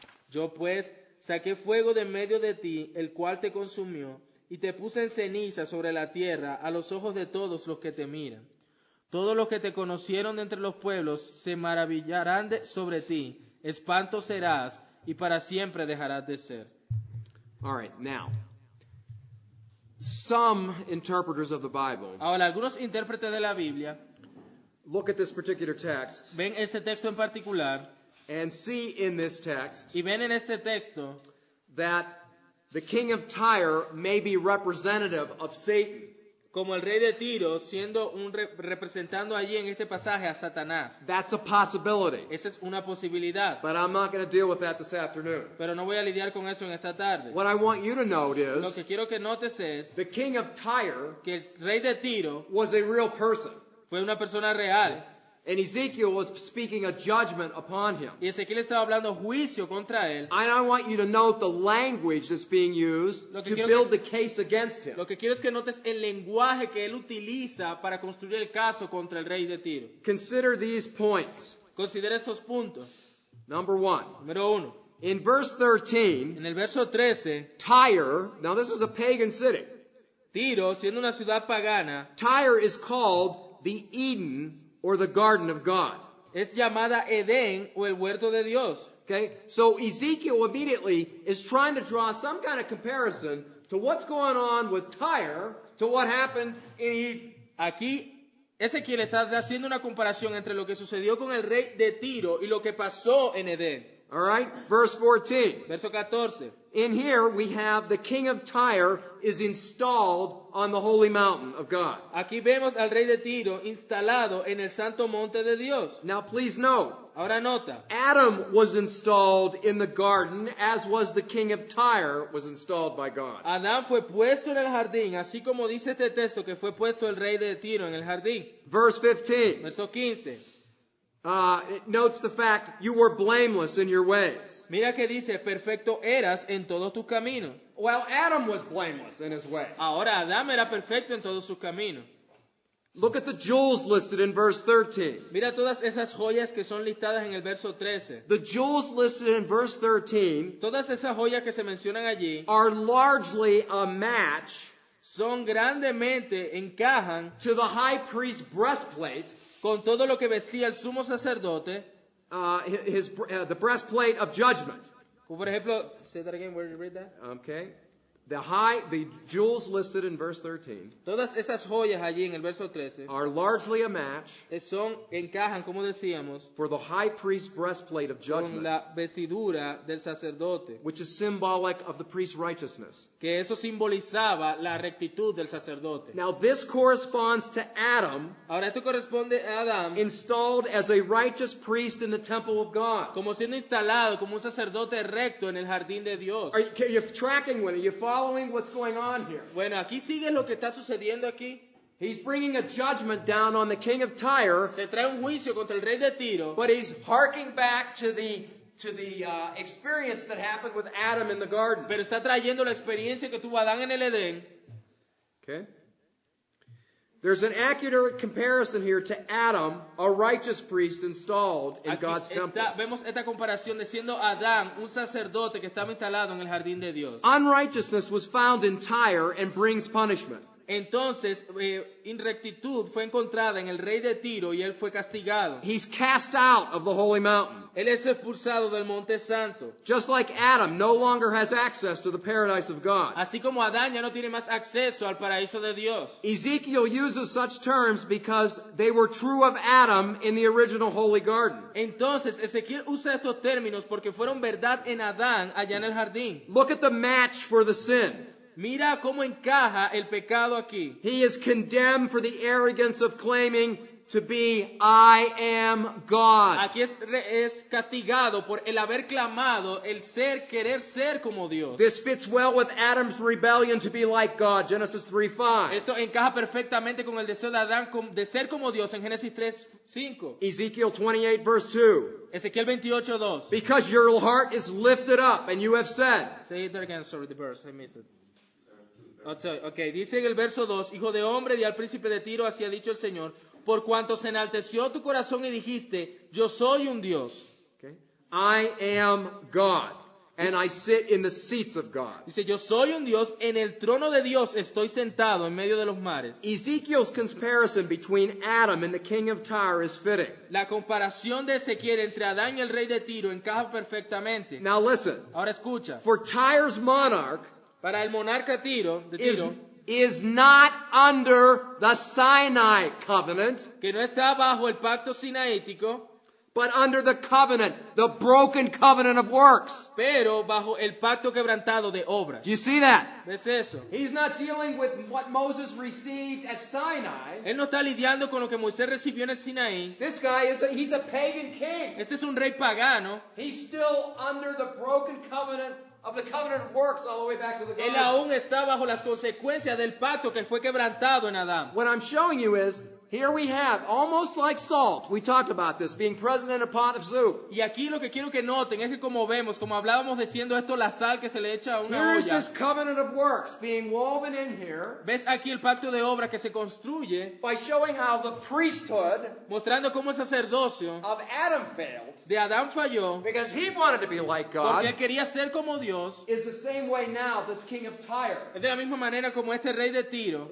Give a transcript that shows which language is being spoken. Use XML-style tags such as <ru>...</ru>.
<es>Yo pues saqué fuego de medio de ti, el cual te consumió, y te puse en ceniza sobre la tierra a los ojos de todos los que te miran. Todos los que te conocieron de entre los pueblos se maravillarán sobre ti, espanto serás y para siempre dejarás de ser.</es> <en>All right, now, some interpreters of the Bible</en> <es>Ahora, algunos intérpretes de la Biblia</es> <en>look at this particular text</en> <es>ven este texto en particular</es> <en>and see in this text</en> <es>y ven en este texto</es> <en>that the king of Tyre may be representative of Satan.</en> <es>como el rey de Tiro siendo representando allí en este pasaje a Satanás.</es> <en>That's a possibility,</en> <es>Esa es una posibilidad,</es> <en>but I'm not going to deal with that this afternoon.</en> <es>pero no voy a lidiar con eso en esta tarde.</es> <en>What I want you to note</en> <es>Lo</es> <en>is</en> <es>que quiero que notes es</es> <en>the king of Tyre</en> <es>que el rey de Tiro</es> <en>was a real person,</en> <es>fue una persona real</es> <en>and Ezekiel was speaking a judgment upon him.</en> <es>y Ezequiel estaba hablando juicio contra él.</es> <en>And I want you to note the language that's being used</en> <es>Lo que</es> <en>to</en> <es>quiero</es> <en>build</en> <es>que-</es> <en>the case against him.</en> <es>Lo que quiero es que notes el lenguaje que él utiliza para construir el caso contra el rey de Tiro.</es> <en>Consider these points.</en> <es>Considera estos puntos.</es> <en>Number one,</en> <es>Número 1.</es> <en>in verse 13,</en> <es>En el verso 13,</es> <en>Tyre, now this is a pagan city.</en> <es>Tiro, siendo una ciudad pagana,</es> <en>Tyre is called the Eden or the garden of God.</en> <es>es llamada Edén o el huerto de Dios.</es> <en>Okay? So Ezekiel immediately is trying to draw some kind of comparison to what's going on with Tyre to what happened in Eden.</en> <es>Aquí Ezequiel está haciendo una comparación entre lo que sucedió con el rey de Tiro y lo que pasó en Edén.</es> <en>All right? Verse 14.</en> <es>Verso 14.</es> <en>In here we have the king of Tyre is installed on the holy mountain of God.</en> <es>Aquí vemos al rey de Tiro instalado en el santo monte de Dios.</es> <en>Now please note,</en> <es>Ahora nota,</es> <en>Adam was installed in the garden as was the king of Tyre was installed by God.</en> <es>Adán fue puesto en el jardín, así como dice este texto que fue puesto el rey de Tiro en el jardín.</es> <en>Verse 15.</en> <es>Verso 15.</es> <en>It notes the fact you were blameless in your ways.</en> <es>Mira que dice, perfecto eras en todos tus caminos.</es> <en>Well, Adam was blameless in his ways.</en> <es>Ahora Adán era perfecto en todos sus caminos.</es> <en>Look at the jewels listed in verse 13.</en> <es>Mira todas esas joyas que son listadas en el verso 13.</es> <en>The jewels listed in verse 13</en> <es>Todas esas joyas que se mencionan allí</es> <en>are largely a match</en> <es>son grandemente, encajan</es> <en>to the high priest's breastplate,</en> <es>con todo lo que vestía el sumo sacerdote.</es> <en>the breastplate of judgment.</en> <es>Como por ejemplo,</es> <en>say that again, where did you read that? Okay? The jewels listed in verse 13</en> <es>Todas esas joyas allí en el verso 13</es> <en>are largely a match</en> <es>encajan, como decíamos,</es> <en>for the high priest's breastplate of</en> <es>con</es> <en>judgment,</en> <es>la vestidura del sacerdote,</es> <en>which is symbolic of the priest's righteousness.</en> <es>que eso simbolizaba la rectitud del sacerdote.</es> <en>Now this corresponds to Adam</en> <es>Ahora esto corresponde a Adán</es> <en>installed as a righteous priest in the temple of God.</en> <es>como siendo instalado como un sacerdote recto en el jardín de Dios.</es> <en>Are you tracking with it? Are you following what's going on here?</en> <es>Bueno, aquí sigue lo que está sucediendo aquí.</es> <en>He's bringing a judgment down on the king of Tyre,</en> <es>Se trae un juicio contra el rey de Tiro,</es> <en>but he's harking back to the experience that happened with Adam in the garden.</en> <es>pero está trayendo la experiencia que tuvo Adán en el Edén.</es> <en>Okay? There's an accurate comparison here to Adam, a righteous priest installed in</en> <es>Aquí</es> <en>God's temple.</en> <es>vemos esta comparación de siendo Adán un sacerdote que estaba instalado en el jardín de Dios.</es> <en>Unrighteousness was found in Tyre and brings punishment.</en> <es>Entonces, inrectitud fue encontrada en el rey de Tiro y él fue castigado.</es> <en>He's cast out of the holy mountain.</en> <es>Él es expulsado del monte santo.</es> <en>Just like Adam no longer has access to the paradise of God.</en> <es>Así como Adán ya no tiene más acceso al paraíso de Dios.</es> <en>Ezekiel uses such terms because they were true of Adam in the original holy garden.</en> <es>Entonces, Ezequiel usa estos términos porque fueron verdad en Adán allá en el jardín.</es> <en>Look at the match for the sin.</en> <es>Mira cómo encaja el pecado aquí.</es> <en>He is condemned for the arrogance of claiming to be, I am God.</en> <es>Aquí es castigado por el haber clamado, el querer ser como Dios.</es> <en>This fits well with Adam's rebellion to be like God, Genesis 3:5.</en> <es>Esto encaja perfectamente con el deseo de Adán de ser como Dios en Génesis 3:5.</es> <en>Ezekiel 28 verse 2.</en> <es>Ezequiel 28:2.</es> <en>Because your heart is lifted up and you have said. Say it again, sorry, the verse, I missed it.</en> <es>Okay, dice en el verso 2, hijo de hombre, di al príncipe de Tiro, así ha dicho el Señor, por cuanto se enalteció tu corazón y dijiste, yo soy un Dios.</es> <en>Okay? I am God, and I sit in the seats of God.</en> <es>Dice, yo soy un Dios, en el trono de Dios estoy sentado en medio de los mares.</es> <en>Ezekiel's comparison between Adam and the king of Tyre is fitting.</en> <es>La comparación de Ezequiel entre Adán y el rey de Tiro encaja perfectamente.</es> <en>Now listen,</en> <es>Ahora escucha,</es> <en>for Tyre's monarch</en> <es>para el monarca de Tiro,</es> <en>is not under the Sinai covenant,</en> <es>que no está bajo el pacto sinaítico,</es> <en>but under the covenant, the broken covenant of works.</en> <es>pero bajo el pacto quebrantado de obras.</es> <en>Do you see that?</en> <es>¿Ves eso?</es> <en>He's not dealing with what Moses received at Sinai.</en> <es>Él no está lidiando con lo que Moisés recibió en el Sinaí.</es> <en>This guy he's a pagan king.</en> <es>Este es un rey pagano.</es> <en>He's still under the broken covenant of the covenant of works all the way back to the</en> <es>Él</es> <en>garden.</en> <es>aún está bajo las consecuencias del pacto que fue quebrantado en Adán.</es> <en>What I'm showing you is, here we have, almost like salt, we talked about this, being present in a pot of soup.</en> <es>Y aquí lo que quiero que noten es que como vemos, como hablábamos diciendo esto, la sal que se le echa a una</es> <en>Here's</en> <es>olla.</es> <en>this covenant of works being woven in here</en> <es>¿Ves aquí el pacto de obra que se construye,</es> <en>by showing how the priesthood</en> <es>mostrando cómo el sacerdocio</es> <en>of Adam failed</en> <es>de Adán falló,</es> <en>because he wanted to be like</en> <es>porque él</es> <en>God,</en> <es>quería ser como Dios?</es> <en>is the same way now this king of Tyre,</en> <es>Es de la misma manera como este rey de Tiro</es>